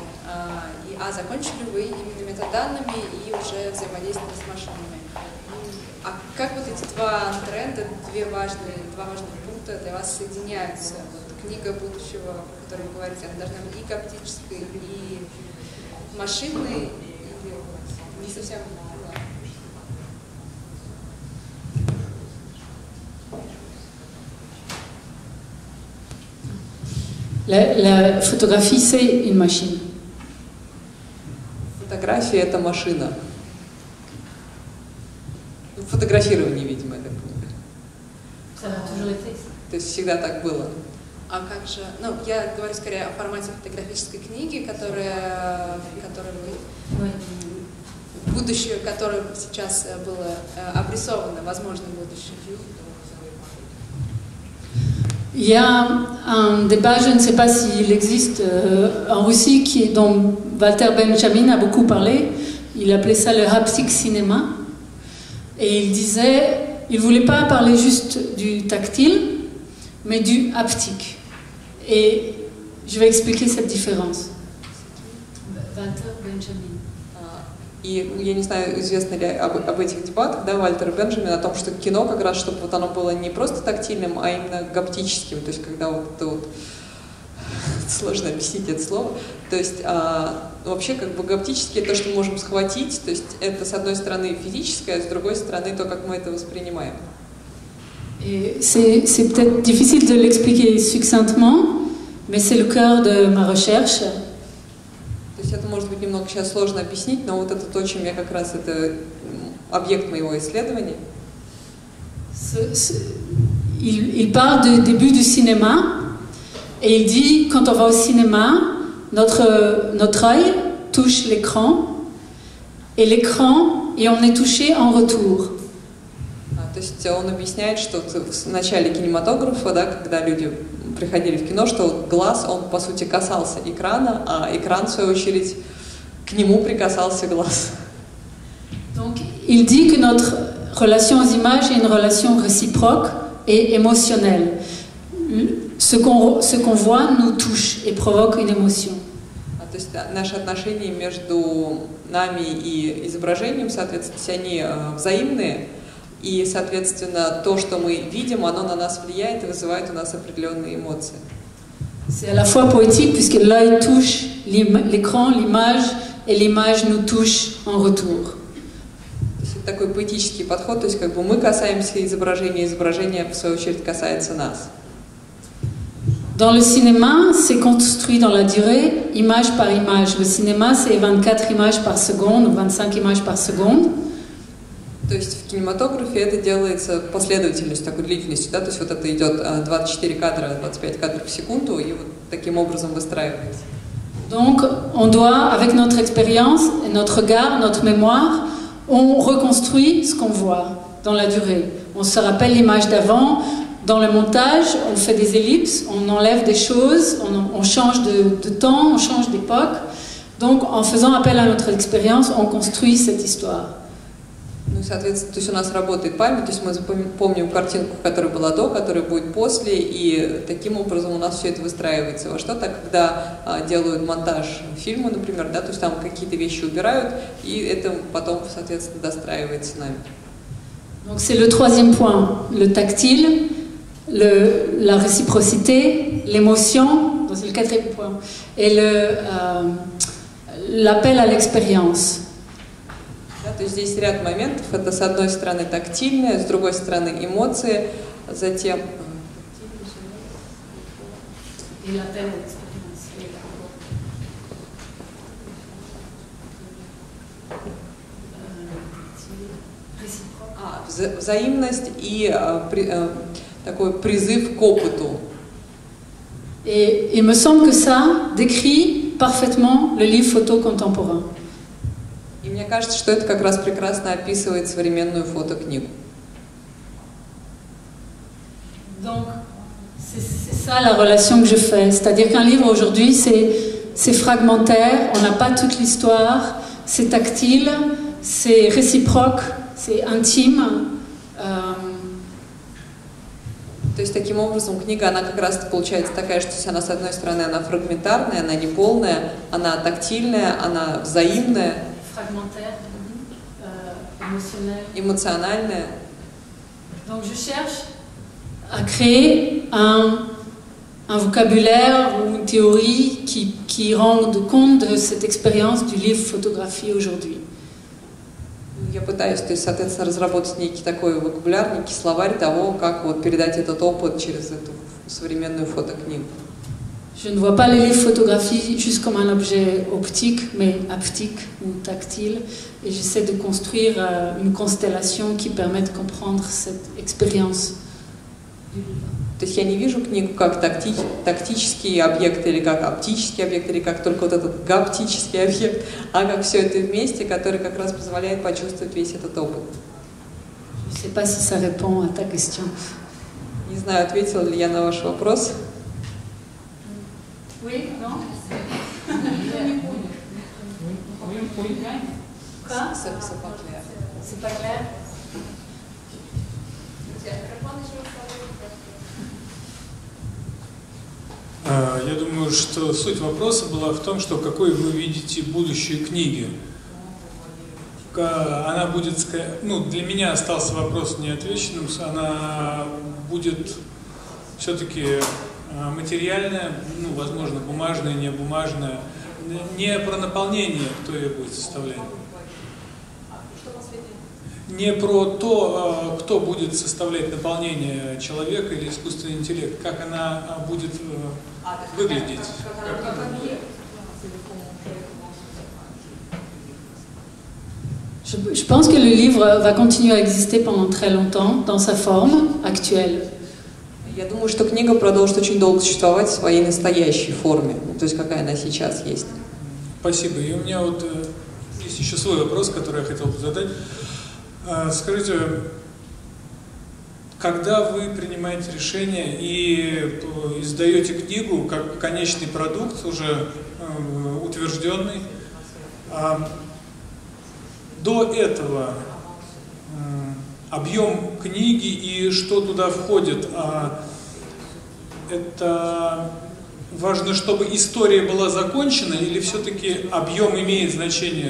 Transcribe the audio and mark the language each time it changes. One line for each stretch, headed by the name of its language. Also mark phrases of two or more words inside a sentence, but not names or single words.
Russian: А закончили вы именно метаданными и уже взаимодействие с машинами. А как вот эти два тренда, два важных пункта для вас соединяются? Вот книга будущего, о которой вы говорите, она должна быть и гаптической, и машинной, или не совсем...
French: La photographie, c'est une machine.
Russian: Фотография – это машина. Фотографирование, видимо, это было. То есть всегда так было. А как же, ну, я говорю скорее о формате фотографической книги, которая вы, будущее, которое сейчас было обрисовано, возможно, будущее.
French: Il y a un débat, je ne sais pas s'il existe en Russie, dont Walter Benjamin a beaucoup parlé. Il appelait ça le haptic cinéma. Et il disait, il ne voulait pas parler juste du tactile, mais du haptique. Et je vais expliquer cette différence. Walter Benjamin.
Russian: И я не знаю, известно ли об этих дебатах, да, Вальтера Бенджамина, о том, что кино как раз, чтобы вот оно было не просто тактильным, а именно гаптическим, то есть когда вот это вот, сложно объяснить это слово, то есть вообще как бы гаптически то, что мы можем схватить, то есть это с одной стороны физическое, а с другой стороны то, как мы это воспринимаем.
French: C'est peut-être difficile de l'expliquer succinctement, mais c'est le cœur de ma recherche.
Russian: То есть это может быть немного сейчас сложно объяснить, но вот это то, чем я как раз, это объект моего исследования.
French: Il parle du début du cinéma et il dit quand on va au cinéma, notre œil touche l'écran et on est touché en retour.
Russian: То есть он объясняет, что в начале кинематографа, да, когда люди приходили в кино, что глаз, он по сути касался экрана, а экран, в свою очередь, к нему прикасался глаз.
French: Donc, il dit que notre relation aux images est une relation réciproque et émotionnelle. Ce qu'on voit nous touche et provoque une émotion.
Russian: То есть наши отношения между нами и изображением, соответственно, они взаимные. И, соответственно, то, что мы видим, оно на нас влияет и вызывает у нас определенные эмоции.
French: C'est à la fois poétique puisque l'œil touche l'écran, l'image, et l'image nous touche en retour.
Russian: То есть это такой поэтический подход, то есть как бы мы касаемся изображения, изображение в свою очередь касается нас.
French: Dans le cinéma, c'est construit dans la durée, image par image. Le cinéma, c'est 24 images par seconde ou 25 images par seconde.
Russian: То есть в кинематографе это делается последовательностью, такой длительностью, да, то есть вот это идет 24 кадра, 25 кадров в секунду, и вот таким образом выстраивается.
French: Donc, on doit, avec notre expérience, notre regard, notre mémoire, on reconstruit ce qu'on voit dans la durée. On se rappelle l'image d'avant, dans le montage, on fait des ellipses, on enlève des choses, on change de temps, on change d'époque. Donc, en faisant appel à notre expérience, on construit cette histoire.
Russian: Ну, соответственно, то есть у нас работает память, то есть мы помним картинку, которая была до, которая будет после, и таким образом у нас все это выстраивается во что-то, когда делают монтаж фильма, например, да, то есть там какие-то вещи убирают, и это потом, соответственно, достраивается нами.
French: Donc c'est le troisième point, le tactile, la réciprocité, l'émotion, c'est le quatrième point, et l'appel à l'expérience.
Russian: Да, то есть здесь ряд моментов. Это с одной стороны тактильное, с другой стороны эмоции, затем взаимность и такой призыв к опыту.
French: Et il me semble que ça décrit parfaitement le livre photo contemporain.
Russian: И мне кажется, что это как раз прекрасно описывает современную фотокнигу.
French: Donc, c'est ça la relation que je fais. C'est-à-dire qu'un livre aujourd'hui, c'est fragmentaire, on n'a pas toute l'histoire, c'est tactile, c'est réciproque, c'est intime.
Russian: То есть таким образом книга, она как раз получается такая, что она с одной стороны она фрагментарная, она неполная, она тактильная, она взаимная,
French: émotionnelle. Donc je cherche à créer un vocabulaire ou une théorie qui rende compte de cette expérience du livre photographie aujourd'hui.
Russian: Я пытаюсь, то есть, соответственно, разработать некий такой вокабуляр, некий словарь того, как вот передать этот опыт через эту современную фотокнигу.
French: Je ne vois pas les livres photographie juste comme un objet optique, mais haptique ou tactile. Et j'essaie de construire une constellation qui permet de comprendre cette expérience.
Russian: То есть я не вижу книгу как тактический объект или как оптический объект, или как только вот этот гаптический объект, а как все это вместе, который как раз позволяет почувствовать весь этот опыт.
French: Je ne sais pas si ça répond à ta question.
Russian: Не знаю, ответила ли я на ваш вопрос.
French: Oui, non? Quoi? C'est pas clair.
Russian: Я думаю, что суть вопроса была в том, что какой вы видите будущее книги. Она будет, ну, для меня остался вопрос неотвеченным, она будет все-таки материальная, ну, возможно, бумажная, не бумажная, не про наполнение, кто ее будет составлять. Не про то, кто будет составлять наполнение человека или искусственный интеллект, как она будет выглядеть.
French: Je pense que le livre va continuer à exister pendant très longtemps dans sa forme actuelle.
Russian: Я думаю, что книга продолжит очень долго существовать в своей настоящей форме, то есть какая она сейчас есть. Спасибо. И у меня вот есть еще свой вопрос, который я хотел бы задать. Скажите, когда вы принимаете решение и издаете книгу как конечный продукт, уже утвержденный, до этого объем книги и что туда входит, это важно, чтобы история была закончена, или все-таки объем имеет значение?